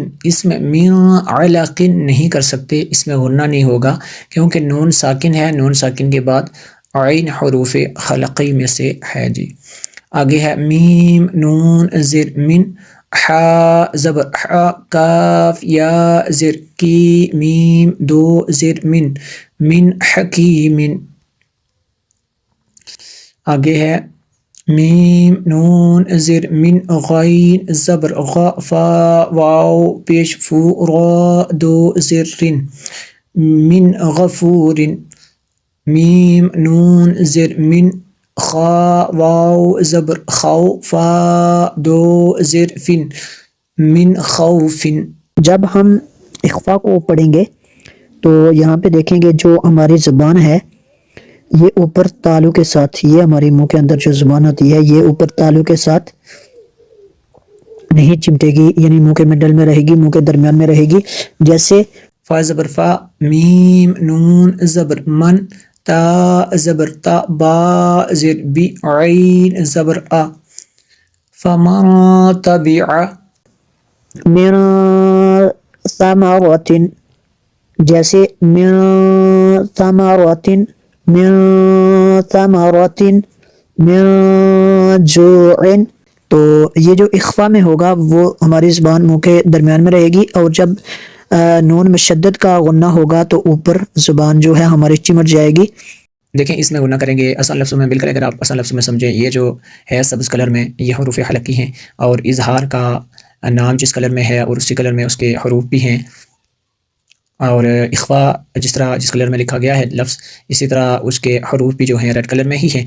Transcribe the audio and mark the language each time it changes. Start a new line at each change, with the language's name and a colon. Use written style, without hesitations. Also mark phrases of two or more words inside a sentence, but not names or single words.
Urdu: اس میں
Arabic: من علقن
Urdu: نہیں کر سکتے، اس میں غنہ نہیں ہوگا کیونکہ نون ساکن ہے، نون ساکن کے بعد عین حروف حلقی میں سے ہے جی۔ آگے ہے میم نون زیر من، حا زبر حا، کاف یا زیر کی، میم دو زیر من،
Arabic: من حکیم۔
Urdu: آگے ہے میم نون زیر من، غین زبر غا، فا واو پیش فو، را دو زیر رن،
Arabic: من غفور،
Urdu: میم نون زیر من، خا واو زبر خاؤ، فا دو زیر فن،
Arabic: من خوف۔
Urdu: جب ہم اخفاء کو پڑھیں گے تو یہاں پہ دیکھیں گے جو ہماری زبان ہے یہ اوپر تالو کے ساتھ، یہ ہماری منہ کے اندر جو زبان ہوتی ہے یہ اوپر تالو کے ساتھ نہیں چمٹے گی، یعنی منہ کے مڈل میں رہے گی، منہ کے درمیان میں رہے گی۔ جیسے فا زبر فا، میم نون زبر من، تا زبر تا، با زیر بی، عین زبر آ،
Arabic: فما تبع، من ثمرات، جیسے من ثمرات، من ثمرات، من جوع۔
Urdu: تو یہ جو اخفاء میں ہوگا وہ ہماری زبان منہ کے درمیان میں رہے گی، اور جب نون مشدد کا غنہ ہوگا تو اوپر زبان جو ہے ہماری چمٹ جائے گی۔ دیکھیں اس میں غنہ کریں گے آسان لفظوں میں، بالکل اگر آپ آسان لفظوں میں سمجھیں، یہ جو ہے سبز کلر میں یہ حروف حلقی ہیں، اور اظہار کا نام جس کلر میں ہے اور اسی کلر میں اس کے حروف بھی ہیں، اور اخفاء جس کلر میں لکھا گیا ہے لفظ، اسی طرح اس کے حروف بھی جو ہیں
English: red color
Urdu: میں ہی ہیں۔